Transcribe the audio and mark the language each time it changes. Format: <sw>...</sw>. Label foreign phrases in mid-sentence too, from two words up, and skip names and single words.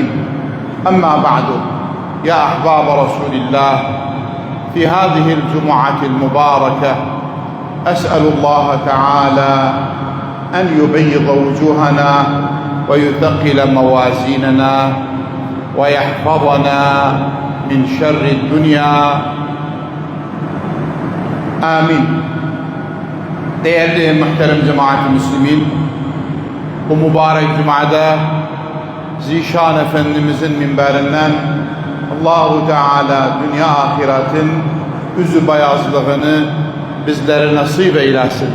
<ar>أما بعد، يا أحباب رسول الله، في هذه الجمعة المباركة أسأل الله تعالى أن يبيض وجوهنا ويثقل موازيننا ويحفظنا من شر الدنيا. آمين.</ar> <tr>Değerli muhterem cemaat-i Müslümin, bu mübarek cumada Zişan Efendimizin minberinden Allahu Teala dünya ahiretin üzü beyazlığını bizlere nasip eylesin.</tr>